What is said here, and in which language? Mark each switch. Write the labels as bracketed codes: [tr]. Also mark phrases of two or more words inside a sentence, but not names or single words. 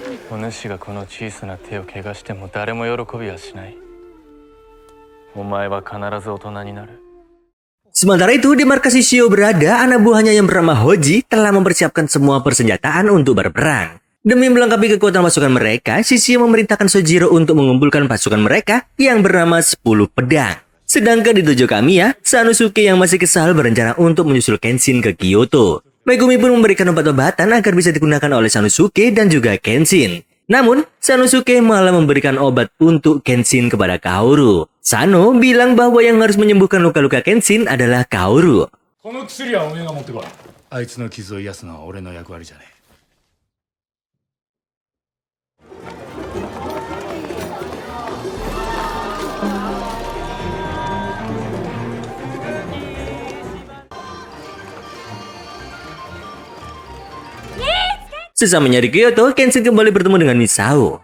[ja] お主がこの小さな手を怪我しても誰も喜びはしない。お前は必ず大人になる。 [id] Sementara itu, di markas Shishio berada, anak buahnya yang bernama Hoji telah mempersiapkan semua persenjataan untuk berperang. Demi melengkapi kekuatan pasukan mereka, Shishio memerintahkan Sojiro untuk mengumpulkan pasukan mereka yang bernama 10 pedang. Sedangkan di dojo Kamiya, Sanosuke yang masih kesal berencana untuk menyusul Kenshin ke Kyoto. Megumi pun memberikan obat-obatan agar bisa digunakan oleh Sanosuke dan juga Kenshin. Namun, Sanosuke malah memberikan obat untuk Kenshin kepada Kaoru. Sano bilang bahwa yang harus menyembuhkan luka-luka Kenshin adalah Kaoru. [ja] この薬はおめえが持ってこい。あいつの傷を癒すのは俺の役割じゃねえ。 [id] Sesamanya di Kyoto, Kenshin kembali bertemu dengan Misao.